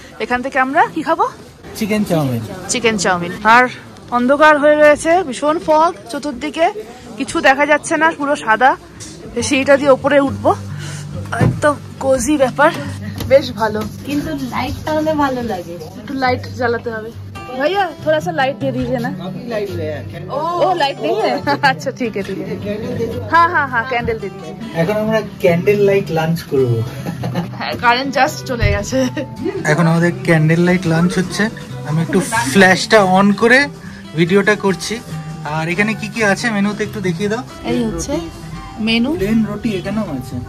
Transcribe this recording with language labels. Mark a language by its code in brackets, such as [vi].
[bn] এখান থেকে আমরা কি খাবো? Chicken chowmein. Chicken chowmein. আর অন্ধকার হয়ে রয়েছে, ভীষণ ফগ চতুর্দিকে, কিছু দেখা যাচ্ছে না, পুরো সাদা। সেইটা দিয়ে ওপরে উঠবো, একদম কোজি ব্যাপার, বেশ ভালো। কিন্তু লাইট তাহলে ভালো লাগে, একটু লাইট জ্বালাতে হবে। [hi] भैया थोड़ा सा लाइट दे दीजिए ना। ओ लाइट नहीं है? अच्छा ठीक है ठीक है। हाँ हाँ हाँ, कैंडल दे दीजिए। [bn] এখন আমরা ক্যান্ডেল লাইট লাঞ্চ করব। কারেন্ট জাস্ট চলে গেছে। এখন আমাদের ক্যান্ডেল লাইট লাঞ্চ হচ্ছে। আমি একটু ফ্ল্যাশটা অন করে ভিডিওটা করছি। আর এখানে কি কি আছে মেনুতে একটু দেখিয়ে দাও। এই হচ্ছে মেনু। প্লেন রুটি এখানেও আছে।